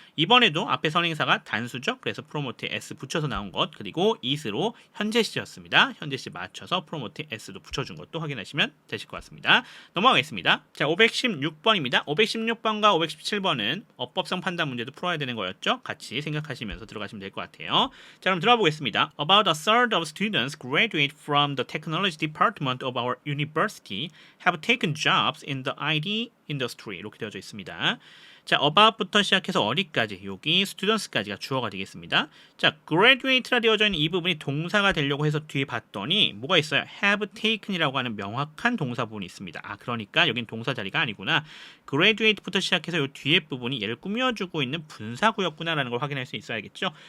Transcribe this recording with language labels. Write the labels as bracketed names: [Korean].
[Korean] 이번에도 앞에 선행사가 단수죠. 그래서 프로모트에 s 붙여서 나온 것, 그리고 is로 현재 시였습니다. 현재 시 맞춰서 프로모트에 s도 붙여준 것도 확인하시면 되실 것 같습니다. 넘어가겠습니다. 자, 516번입니다. 516번과 517번은 어법성 판단 문제도 풀어야 되는 거였죠. 같이 생각하시면서 들어가시면 될 것 같아요. 자, 그럼 들어가 보겠습니다. [English] About a third of students graduate from the technology department of our university have taken jobs in the IT industry. [Korean] 이렇게 되어져 있습니다. 자, about부터 시작해서 어디까지? 여기 students까지가 주어가 되겠습니다. 자, graduate라 되어져 있는 이 부분이 동사가 되려고 해서 뒤에 봤더니 뭐가 있어요? have taken 이라고 하는 명확한 동사 부분이 있습니다. 아, 그러니까 여긴 동사 자리가 아니구나. graduate부터 시작해서 이 뒤에 부분이 얘를 꾸며주고 있는 분사구였구나라는 걸 확인할 수 있어야겠죠.